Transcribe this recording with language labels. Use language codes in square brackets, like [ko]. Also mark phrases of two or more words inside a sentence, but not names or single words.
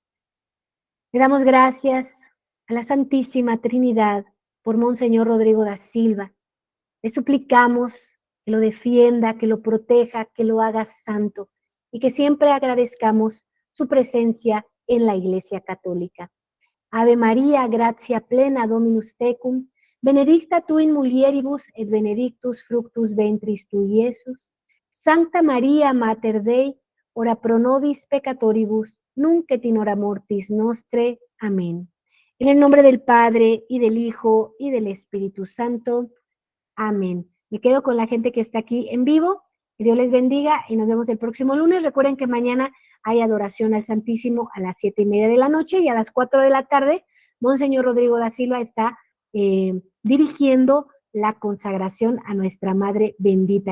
[es] Le damos gracias a la Santísima Trinidad por Monseñor Rodrigo da Silva. Le suplicamos que lo defienda, que lo proteja, que lo haga santo y que siempre agradezcamos su presencia en la Iglesia Católica. [la] Ave María, gratia plena, Dominus tecum, benedicta tu in mulieribus et benedictus fructus ventris tui, Iesus. Sancta María, Mater Dei, ora pro nobis peccatoribus, nunc et in hora mortis nostre. [es] Amén. En el nombre del Padre, y del Hijo, y del Espíritu Santo. Amén. Me quedo con la gente que está aquí en vivo. Que Dios les bendiga y nos vemos el próximo lunes. Recuerden que mañana hay adoración al Santísimo a las 7:30 de la noche y a las 4 de la tarde, Monseñor Rodrigo da Silva está dirigiendo la consagración a nuestra Madre bendita.